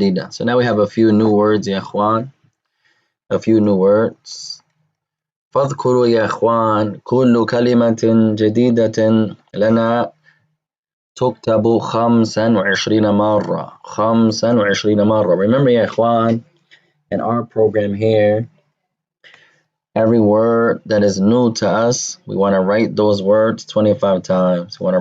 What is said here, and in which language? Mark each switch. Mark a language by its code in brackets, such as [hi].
[en] So now we have a few new words [ar] يا إخوان. [en] A few new words. [ar] فاذكروا يا إخوان كل كلمة جديدة لنا تكتب 25 مرة. 25 مرة. [en] Remember [ar] يا إخوان, [en] in our program here, every word that is new to us, we want to write those words 25 times.